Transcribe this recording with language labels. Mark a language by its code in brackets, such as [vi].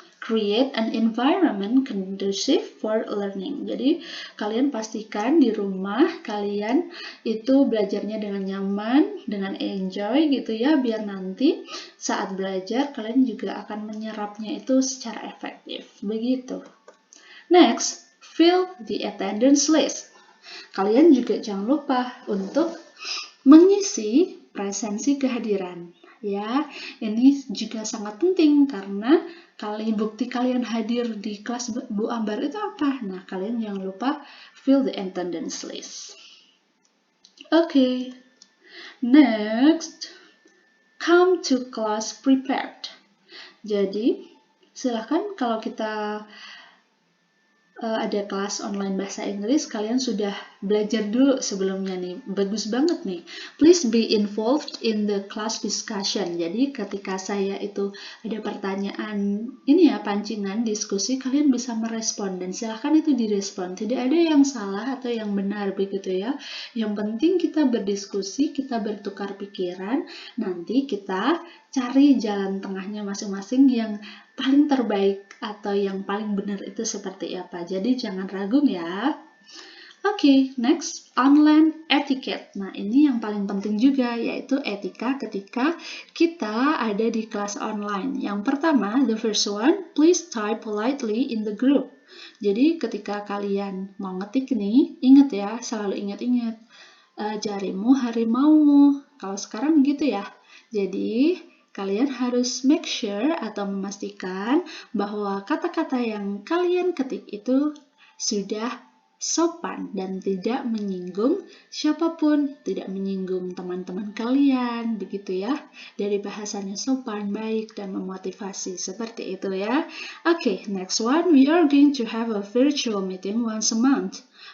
[en] Create an environment conducive for learning. [id] Jadi kalian pastikan di rumah kalian itu belajarnya dengan nyaman, dengan enjoy gitu ya, biar nanti saat belajar kalian juga akan menyerapnya itu secara efektif. [en] Begitu. Next, fill the attendance list. [id] Kalian juga jangan lupa untuk mengisi presensi kehadiran. Ya, ini juga sangat penting karena bukti kalian hadir di kelas Bu Ambar itu apa? Nah, kalian jangan lupa [en] fill the attendance list. Okay, next, come to class prepared. [id] Jadi, silahkan kalau kita ada kelas online bahasa Inggris, kalian sudah belajar dulu sebelumnya nih. Bagus banget nih. [en] Please be involved in the class discussion. [id] Jadi ketika saya itu ada pertanyaan, ini ya pancingan, diskusi, kalian bisa merespon dan silahkan itu direspon. Tidak ada yang salah atau yang benar begitu ya. Yang penting kita berdiskusi, kita bertukar pikiran, nanti kita cari jalan tengahnya masing-masing yang paling terbaik atau yang paling benar itu seperti apa. Jadi jangan ragu ya. Oke, [en] next, online etiquette. [id] Nah, ini yang paling penting juga, yaitu etika ketika kita ada di kelas online. Yang pertama, [en] the first one, please type politely in the group. [id] Jadi ketika kalian mau ngetik nih, ingat ya, selalu ingat-ingat, jarimu harimaumu. Kalau sekarang gitu ya. Jadi kalian harus make sure atau memastikan bahwa kata-kata yang kalian ketik itu sudah sopan dan tidak menyinggung siapapun, tidak menyinggung teman-teman kalian, begitu ya. Dari bahasanya sopan, baik, dan memotivasi, seperti itu ya. [en] Okay, next one, we are going to have a virtual meeting once a month.